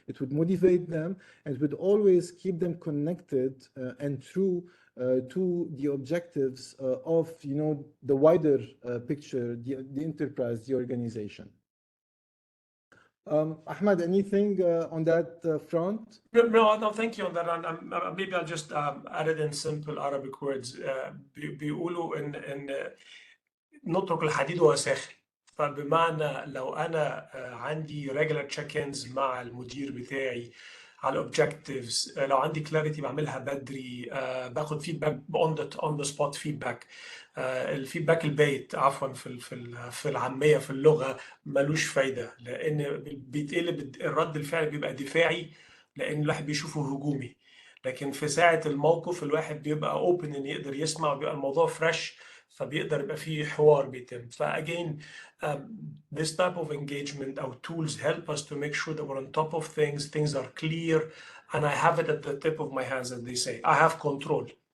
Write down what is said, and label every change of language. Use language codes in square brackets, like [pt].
[en] It would motivate them and would always keep them connected and true to the objectives of the wider picture, the enterprise, the organization. Ahmed, anything on that front? No, thank you on that. And maybe I'll just add it in simple Arabic words. [ar] بيقولوا إن نترك الحديد وهو ساخن. فبمعنى لو أنا عندي [en] regular check-ins [ar] مع المدير بتاعي على [en] objectives، [ar] لو عندي [en] clarity [ar] بعملها بدري، باخد [en] feedback on the spot feedback. [ar] الفيدباك البايت عفوا في العاميه في اللغه ملوش فايده، لان بيتقلب الرد الفعل بيبقى دفاعي لان الواحد بيشوفه هجومي. لكن في ساعه الموقف الواحد بيبقى اوبن ان يقدر يسمع وبيبقى الموضوع فريش، فبيقدر يبقى فيه حوار بيتم. فاجين [en] this type of engagement or tools help us to make sure that we're on top of things are clear, and I have it at the tip of my hands, as they say. I have control.